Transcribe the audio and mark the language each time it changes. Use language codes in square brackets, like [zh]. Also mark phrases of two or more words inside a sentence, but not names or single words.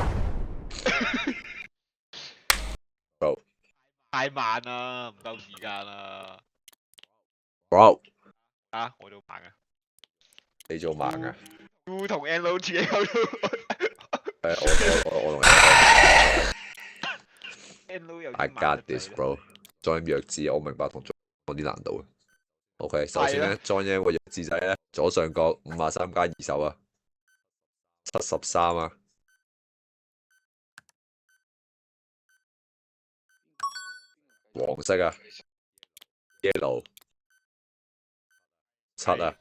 [yue] 太慢啦，唔夠時間啦。 Bro。啊，我做慢啊。你做慢啊。 U 同 L 自己溝到。我同 L 有 [en] I got this bro。 [yue] 再弱智我明白同做啲難度。OK， 首先咧 join 個弱智仔咧，左上角53加20啊，73啊。黃色啊 ，yellow。7啊。